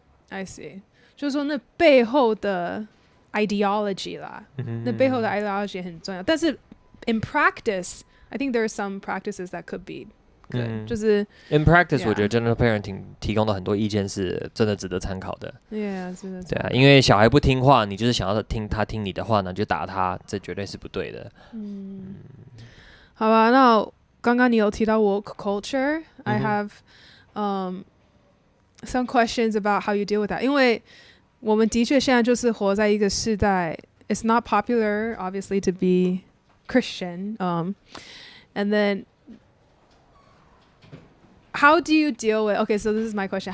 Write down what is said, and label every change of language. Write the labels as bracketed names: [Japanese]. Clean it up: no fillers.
[Chinese] I see。就是说那背后的ideology 啦，那背后的 ideology 很重要。 [English] 但是 in practice, I think there are some practices that could be good. [Chinese] 就是 [English] in practice， Yeah. [Chinese] 我觉得 general parenting 提供的很多意见是真的值得参考的。 Yeah， 是的。对啊，因为小孩不听话，你就是想要听他听你的话呢，就打他，这绝对是不对的。好吧，那刚刚你有提到 [English] woke culture， I have some questions about how you deal with that， [Chinese] 因为我们的确现在就是活在一个世代 [English] ，it's not popular obviously to be Christian, and then how do you deal with? Okay, so this is my question.